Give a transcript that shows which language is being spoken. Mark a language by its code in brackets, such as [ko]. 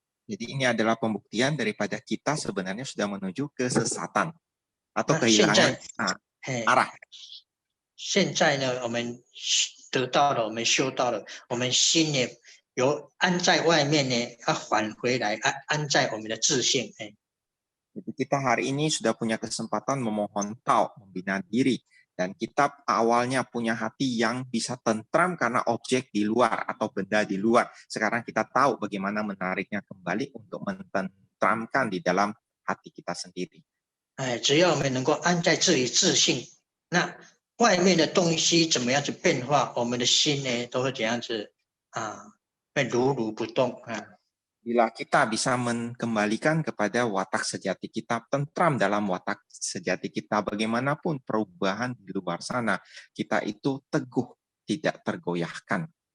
[id] Jadi ini adalah pembuktian daripada kita sebenarnya sudah menuju kesesatan atau kehilangan arah. [zh] 现在呢，我们得到了，我们修到了，我们心呢由安在外面呢，要返回来安在我们的自性。 [id] Jadi kita hari ini sudah punya kesempatan memohon tau, membina diri. Dan kita awalnya punya hati yang bisa tentram karena objek di luar atau benda di luar. Sekarang kita tahu bagaimana menariknya kembali untuk mententramkan di dalam hati kita sendiri. [zh] 只要我们能够安在自己自性，那外面的东西怎么样子变化，我们的心呢都会怎样子会如如不动。 [id] Bila kita bisa mengembalikan kepada watak sejati kita, tentram dalam watak sejati kita, bagaimanapun perubahan di luar sana, kita itu teguh, tidak tergoyahkan.